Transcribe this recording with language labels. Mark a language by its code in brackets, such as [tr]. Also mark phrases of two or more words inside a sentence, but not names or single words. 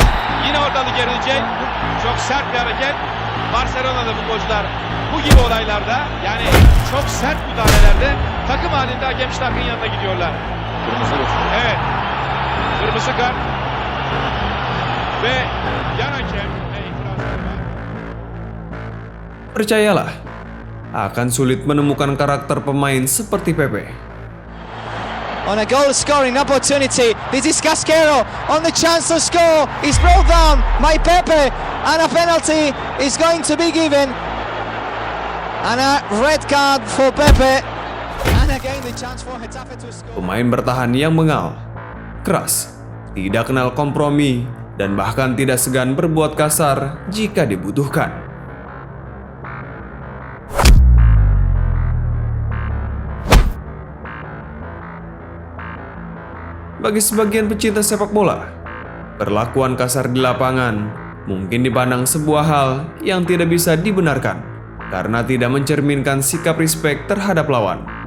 [tr] Yine ortalık gelecek. Çok sert bir hareket. Barcelona'da futbolcular bu gibi olaylarda, yani çok sert müdahalelerde takım halinde hakem Stark'ın yanına gidiyorlar. Kırmızı göster. Evet. Kırmızı kart. Ve yan hakem itirazları var. [id] Percayalah, akan sulit menemukan karakter pemain seperti Pepe. [en] On a goal scoring opportunity, this is Casquero on the chance to score. He's brought down by Pepe, and a penalty is going to be given. And a red card for Pepe. And again the chance for Getafe to score. [id] Pemain bertahan yang bengal, keras, tidak kenal kompromi, dan bahkan tidak segan berbuat kasar jika dibutuhkan. Bagi sebagian pecinta sepak bola, perlakuan kasar di lapangan mungkin dipandang sebuah hal yang tidak bisa dibenarkan karena tidak mencerminkan sikap respek terhadap lawan.